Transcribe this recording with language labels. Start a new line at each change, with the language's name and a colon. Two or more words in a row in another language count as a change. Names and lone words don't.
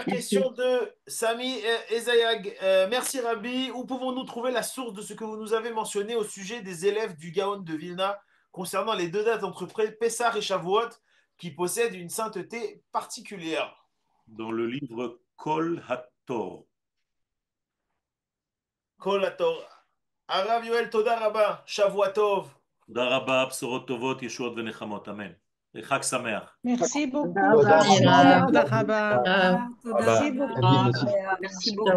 French: merci. question de Sami Ezayag. Merci Rabbi. Où pouvons-nous trouver la source de ce que vous nous avez mentionné au sujet des élèves du Gaon de Vilna concernant les deux dates entre Pessah et Shavuot qui possèdent une sainteté particulière? Dans le livre Kol HaTor.
Hebrew: Kol Hator. Arav Yoel, תודה רבה. שבועות טוב. תודה רבה, בשורות טובות, ישועות ונחמות, אמן. וחג שמח.
French: Merci beaucoup. Merci Merci beaucoup. beaucoup. Rahaba. Merci beaucoup. Merci beaucoup. Merci beaucoup.